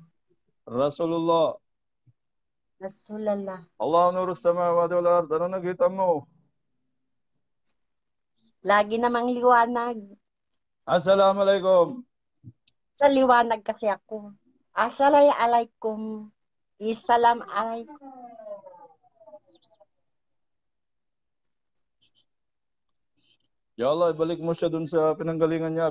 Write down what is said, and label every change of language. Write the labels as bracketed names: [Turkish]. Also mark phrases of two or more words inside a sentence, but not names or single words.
[Arabic] Rasulullah. Rasulallah. الله نور السماوات والأرض. [Filipino] Ano nakita mo? Lagi namang liwanag. [Arabic] Assalamualaikum. [Filipino] Sa liwanag kasi ako. [Arabic] Assalamualaikum. Isalam alaikum. يا الله, [Filipino] ibalik mo siya dun sa pinanggalingan niya.